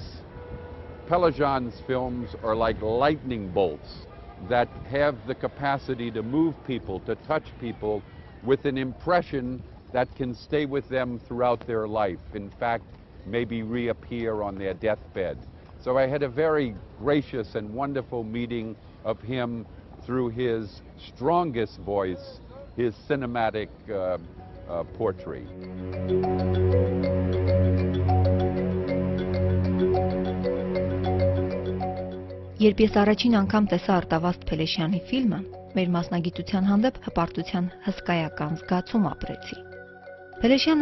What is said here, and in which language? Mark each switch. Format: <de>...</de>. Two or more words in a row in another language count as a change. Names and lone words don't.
<en>Pelajan's films are like lightning bolts that have the capacity to move people, to touch people with an impression that can stay with them throughout their life. In fact, maybe reappear on their deathbed. So I had a very gracious and wonderful meeting of him through his strongest voice, his cinematic poetry.</en> <hy>Երբ ես առաջին անգամ տեսա Արտավազդ Փելեշյանի ֆիլմը, մեր մասնագիտության հանդեպ հպարտության հսկայական զգացում ապրեցի։ Փելեշյանն</hy>